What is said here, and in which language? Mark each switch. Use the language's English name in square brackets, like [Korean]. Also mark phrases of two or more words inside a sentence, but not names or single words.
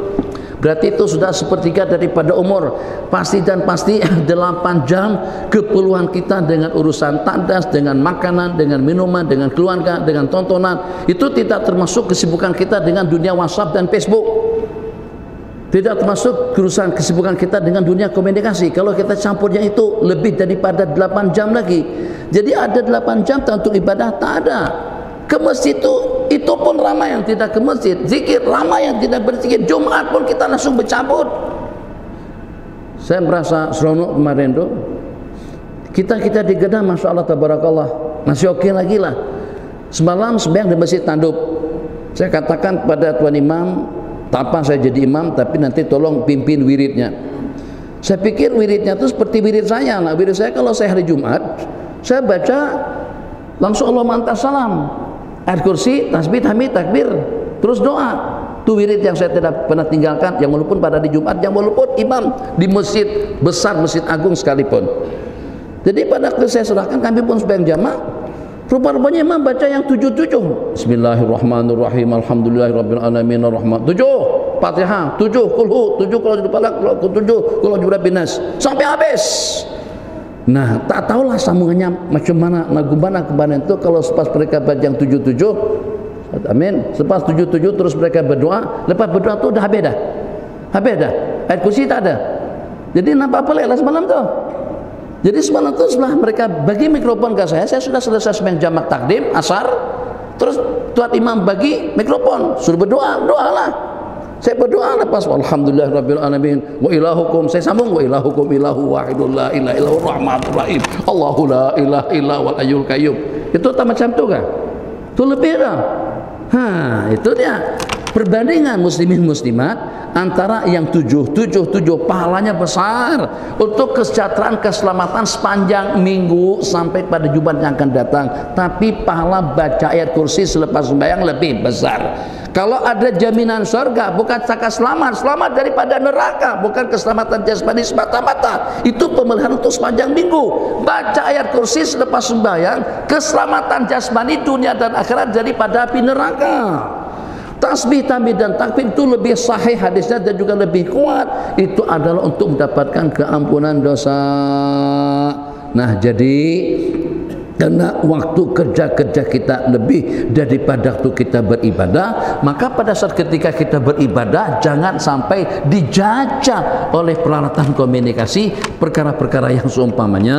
[Malay] Berarti itu sudah sepertiga daripada umur. Pasti 8 jam keperluan kita dengan urusan tandas, dengan makanan, dengan minuman, dengan keluarga, dengan tontonan. Itu tidak termasuk kesibukan kita dengan dunia WhatsApp dan Facebook. Tidak termasuk urusan kesibukan kita dengan dunia komunikasi. Kalau kita campurnya itu lebih daripada 8 jam lagi. Jadi ada 8 jam untuk ibadah tak ada. Ke masjid itu pun ramai yang tidak ke masjid. Zikir ramai yang tidak berzikir. Jumat pun kita langsung bercabut. Saya merasa seronok kemarin tu. Kita di Kedah, [Arabic] ما شاء الله تبارك الله, [Malay] masih okey lagi lah. Semalam sembahyang di masjid Tanduk. Saya katakan kepada Tuan Imam, tak apa saya jadi imam, tapi nanti tolong pimpin wiridnya. Saya pikir wiridnya itu seperti wirid saya. Nah, wirid saya kalau saya hari Jumat, saya baca langsung [Arabic] اللهم أنت السلام, [Malay] ayat kursi, tasbih, tahmid, takbir, terus doa. Itu wirid yang saya tidak pernah tinggalkan, yang walaupun pada di Jumat, yang walaupun imam di masjid besar, masjid agung sekalipun. Jadi pada waktu saya serahkan, kami pun sembahyang jamaah. Rupa-rupanya imam baca yang 77. [Arabic] Bismillahirrahmanirrahim. الحمد لله رب العالمين الرحمن. [Malay] 7 Fatihah, 7 Qul 7 kalau di Falaq, 7 kalau di Rabbinas, sampai habis. Nah, tak tahulah sambungannya macam mana, lagu mana kemarin itu. Kalau selepas mereka baca yang 77, amin, selepas 77 terus mereka berdoa. Lepas berdoa tu dah habis dah. Ayat kursi tak ada. Jadi nampak pelik lah semalam tu. Jadi semalam itu setelah mereka bagi mikrofon ke saya sudah selesai sembahyang jamak takdim asar. Terus tuan imam bagi mikrofon, suruh berdoa, doalah. Saya berdoa lepas [Arabic] الحمد لله رب العالمين وإلهكم, [Malay] saya sambung [Arabic] وإلهكم إله واحد لا إله إلا الله الرحمن الرحيم. الله لا إله إلا والحي القيوم. [Malay] Itu tak macam tu kan? Itu lebih dah. Itu dia perbandingan muslimin muslimat antara yang 7 pahalanya besar untuk kesejahteraan keselamatan sepanjang minggu sampai pada Jumat yang akan datang. Tapi pahala baca ayat kursi selepas sembahyang lebih besar. Kalau ada jaminan surga, bukan cakap selamat daripada neraka, bukan keselamatan jasmani semata-mata. Itu pemeliharaan untuk sepanjang minggu. Baca ayat kursi selepas sembahyang, keselamatan jasmani dunia dan akhirat daripada api neraka. Tasbih, tahmid dan takbir itu lebih sahih hadisnya dan juga lebih kuat. Itu adalah untuk mendapatkan keampunan dosa. Nah, jadi karena waktu kerja kita lebih daripada waktu kita beribadah, maka pada saat ketika kita beribadah jangan sampai dijajah oleh peralatan komunikasi perkara-perkara yang seumpamanya.